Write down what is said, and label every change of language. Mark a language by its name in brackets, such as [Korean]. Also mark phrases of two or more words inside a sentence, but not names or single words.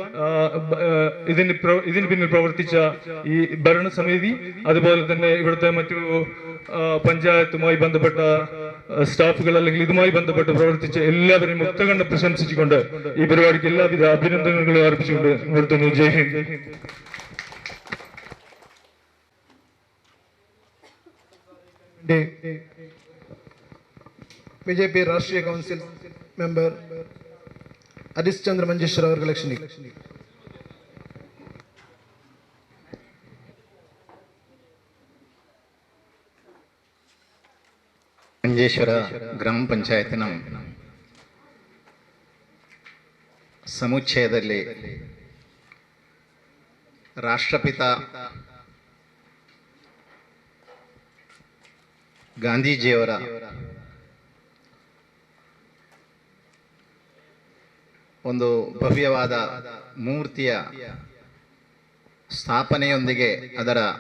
[Malayalam] ഇതിന് പിന്നിൽ പ്രവർത്തിച്ച ഈ ഭരണസമിതി, അതുപോലെ തന്നെ ഇവിടുത്തെ മറ്റു പഞ്ചായത്തുമായി ബന്ധപ്പെട്ട സ്റ്റാഫുകൾ അല്ലെങ്കിൽ ഇതുമായി ബന്ധപ്പെട്ട് പ്രവർത്തിച്ച എല്ലാവരെയും മുക്തകണ്ഠം പ്രശംസിച്ചുകൊണ്ട് ഈ പരിപാടിക്ക് എല്ലാവിധ അഭിനന്ദനങ്ങളും അർപ്പിച്ചുകൊണ്ട് നിർത്തുന്നു. [Hindi] जय हिंद. [Malayalam] BJP രാഷ്ട്രീയ [English] council member [Malayalam] ഹരീഷ് ചന്ദ്ര മഞ്ചേശ്വർ അവരെ ക്ഷണിക്കുന്നു. [Kannada] ಮಂಜೇಶ್ವರ ಗ್ರಾಮ ಪಂಚಾಯತ್ನ ಸಮುಚ್ಚಯದಲ್ಲಿ ರಾಷ್ಟ್ರಪಿತ ಗಾಂಧೀಜಿಯವರ ಒಂದು ಭವ್ಯವಾದ ಮೂರ್ತಿಯ ಸ್ಥಾಪನೆಯೊಂದಿಗೆ ಅದರ